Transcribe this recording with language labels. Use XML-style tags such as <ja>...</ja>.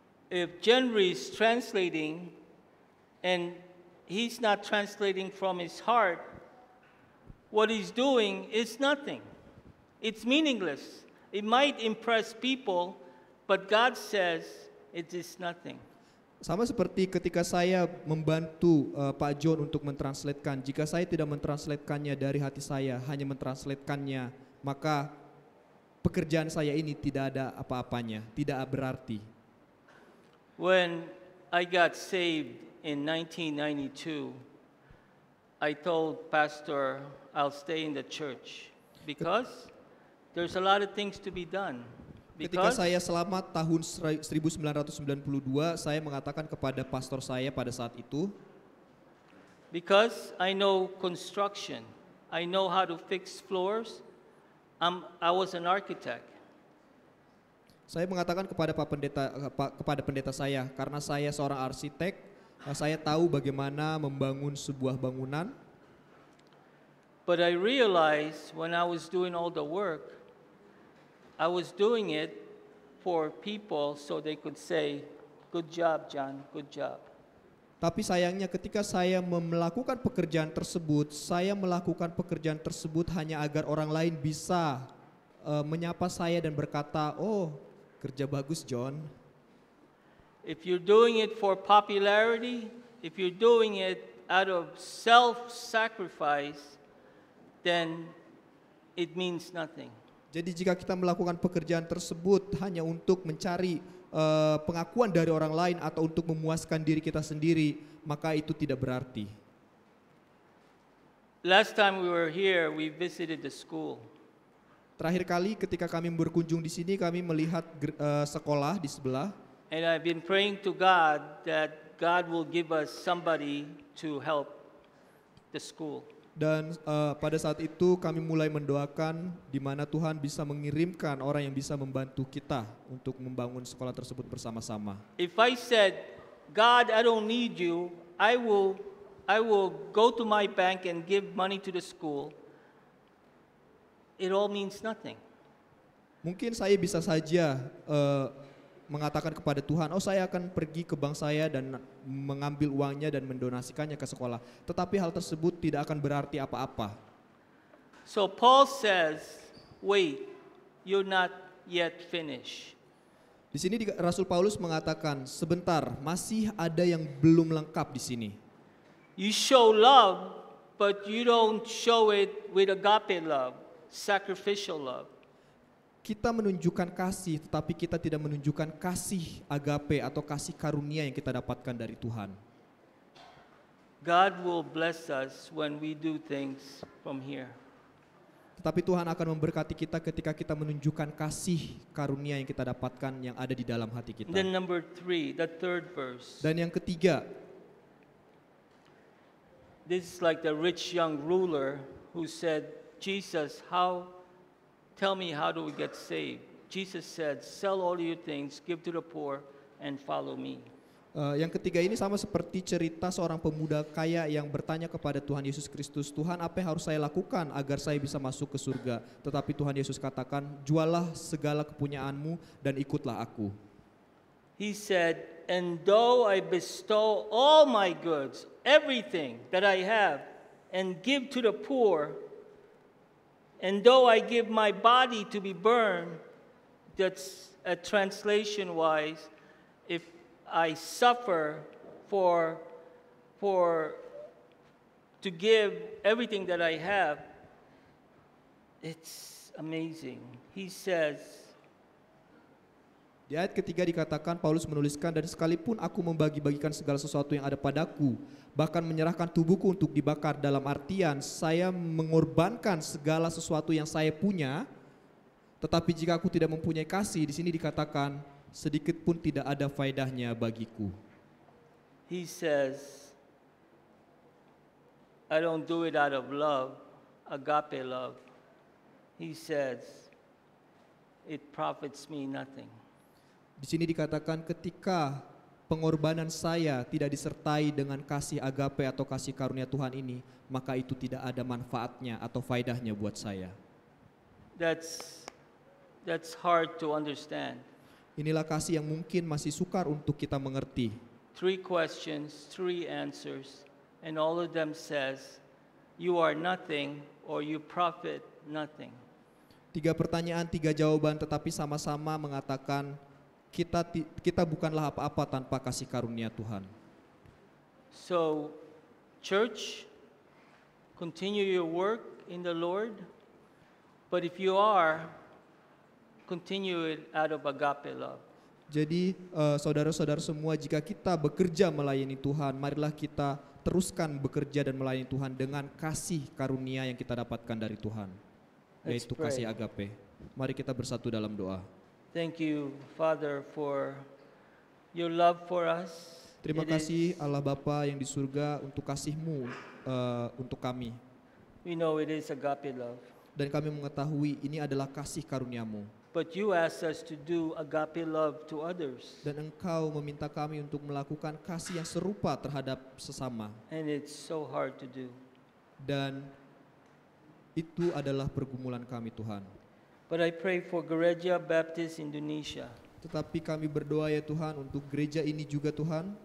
<en>If Jenry is translating and he's not translating from his heart, what he's doing is nothing. It's meaningless. It might impress people, but God says it is nothing.</en> <id>Sama seperti ketika saya membantu Pak John untuk mentranslatekan, jika saya tidak mentranslatekannya dari hati saya, hanya mentranslatekannya, maka pekerjaan saya ini tidak ada apa-apanya, tidak berarti.</id> <en>When I got saved in 1992, I told Pastor I'll stay in the church because there's a lot of things to be done.</en> <id>Ketika</id> <en>Because</en> <id>saya selamat tahun 1992, saya mengatakan kepada pastor saya pada saat itu,</id> <en>Because I know construction, I know how to fix floors. I was an architect.</en> <id>saya mengatakan kepada kepada pendeta saya, karena saya seorang arsitek, saya tahu bagaimana membangun sebuah bangunan.</id> <en>But I realized when I was doing all the work, I was doing it for people so they could say, "Good job, John, good job."</en> <id>Tapi sayangnya ketika saya melakukan pekerjaan tersebut, saya melakukan pekerjaan tersebut hanya agar orang lain bisa menyapa saya dan berkata, "Oh, kerja bagus, John."</id> <en>If you're doing it for popularity, if you're doing it out of self-sacrifice, then it means nothing.</en> <id>Jadi jika kita melakukan pekerjaan tersebut hanya untuk mencari pengakuan dari orang lain atau untuk memuaskan diri kita sendiri, maka itu tidak berarti.</id> <en>Last time we were here, we visited the school.</en> <id>Terakhir kali ketika kami berkunjung di sini, kami melihat sekolah di sebelah.</id> <en>And I've been praying to God that God will give us somebody to help the school.</en> <id>Dan pada saat itu kami mulai mendoakan di mana Tuhan bisa mengirimkan orang yang bisa membantu kita untuk membangun sekolah tersebut bersama-sama.</id> <en>If I said, God, I don't need you, I will go to my bank and give money to the school, it all means nothing.</en> <id>Mungkin saya bisa saja mengatakan kepada Tuhan, oh saya akan pergi ke bank saya dan mengambil uangnya dan mendonasikannya ke sekolah. Tetapi hal tersebut tidak akan berarti apa-apa.</id> <en>So Paul says, wait, you're not yet finished.</en> <id>Di sini Rasul Paulus mengatakan, sebentar, masih ada yang belum lengkap di sini.</id> <en>You show love, but you don't show it with agape love, sacrificial love.</en> <id>Kita menunjukkan kasih, tetapi kita tidak menunjukkan kasih agape atau kasih karunia yang kita dapatkan dari Tuhan.</id> <en>God will bless us when we do things from here.</en> <id>Tetapi Tuhan akan memberkati kita ketika kita menunjukkan kasih karunia yang kita dapatkan yang ada di dalam hati kita.</id> <en>Then number 3, the third verse.</en> <id>Dan yang ketiga,</id> <en>This is like the rich young ruler who said, Jesus, tell me how do we get saved? Jesus said, sell all your things, give to the poor, and follow me.</en> <id>Yang ketiga ini sama seperti cerita seorang pemuda kaya yang bertanya kepada Tuhan Yesus Kristus, Tuhan apa yang harus saya lakukan agar saya bisa masuk ke surga? Tetapi Tuhan Yesus katakan, jualah segala kepunyaanmu dan ikutlah aku.</id> <en>He said, and though I bestow all my goods, everything that I have, and give to the poor, and though I give my body to be burned, that's a translation-wise, if I suffer to give everything that I have, it's amazing. He says,</en> <id>di ayat ketiga dikatakan, Paulus menuliskan, dan sekalipun aku membagi-bagikan segala sesuatu yang ada padaku, bahkan menyerahkan tubuhku untuk dibakar, dalam artian saya mengorbankan segala sesuatu yang saya punya, tetapi jika aku tidak mempunyai kasih, di sini dikatakan, sedikit pun tidak ada faedahnya bagiku.</id> <en>he says, I don't do it out of love, agape love. he says, it profits me nothing.</en> <id>Di sini dikatakan ketika pengorbanan saya tidak disertai dengan kasih agape atau kasih karunia Tuhan ini, maka itu tidak ada manfaatnya atau faedahnya buat saya.</id> <en>That's hard to understand.</en> <id>Inilah kasih yang mungkin masih sukar untuk kita mengerti.</id> <en>3 questions, 3 answers, and all of them says, you are nothing or you profit nothing.</en> <id>3 pertanyaan, 3 jawaban, tetapi sama-sama mengatakan kita bukanlah apa-apa tanpa kasih karunia Tuhan.</id> <en>So, church, continue your work in the Lord, but if you are, continue it out of agape love.</en> <id>Jadi saudara-saudara semua, jika kita bekerja melayani Tuhan, marilah kita teruskan bekerja dan melayani Tuhan dengan kasih karunia yang kita dapatkan dari Tuhan, yaitu kasih agape. Mari kita bersatu dalam doa.</id> <en>Thank you, Father, for your love for us.</en> <id>Terima kasih Allah Bapa yang di surga untuk kasih-Mu untuk kami.</id> <en>We know it is agape love.</en> <id>Dan kami mengetahui ini adalah kasih karunia-Mu.</id> <en>But you ask us to do agape love to others.</en> <id>Dan Engkau meminta kami untuk melakukan kasih yang serupa terhadap sesama.</id> <en>And it's so hard to do.</en> <id>Dan itu adalah pergumulan kami Tuhan.</id> <en>But I pray for Gereja Baptist Indonesia.</en> <id>Tetapi kami berdoa ya Tuhan untuk gereja ini juga Tuhan.</id>